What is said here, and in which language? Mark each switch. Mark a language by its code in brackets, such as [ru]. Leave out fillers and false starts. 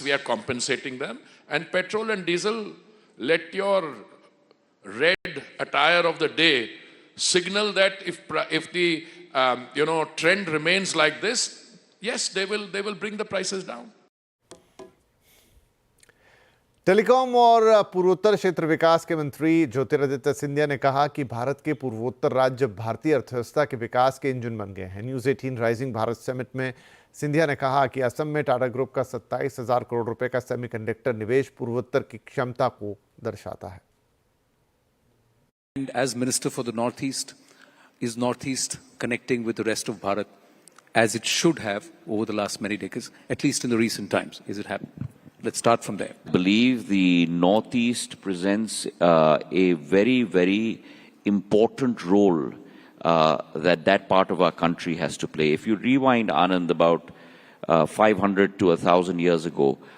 [en] We are compensating them. And petrol and diesel, let your red attire of the day signal that if the trend remains like this, yes, they will bring the prices down. [hi] Telecom और पूर्वोत्तर क्षेत्र विकास के मंत्री ज्योतिरादित्य सिंधिया ने कहा कि भारत के पूर्वोत्तर राज्य भारतीय अर्थव्यवस्था के विकास के इंजन बन गए हैं। न्यूज 18 राइजिंग भारत समिट में सिंधिया ने कहा कि असम में टाटा ग्रुप का 27,000 करोड़ रुपए का सेमीकंडक्टर निवेश पूर्वोत्तर की क्षमता को दर्शाता है। [en] And as Minister for the Northeast, is Northeast connecting with the rest of Bharat as it should have over the last many decades, at least in the recent times? Is it happening? Let's start from there. I believe the Northeast presents a very, very important role that part of our country has to play. If you rewind, Anand, about 500 to 1,000 years ago,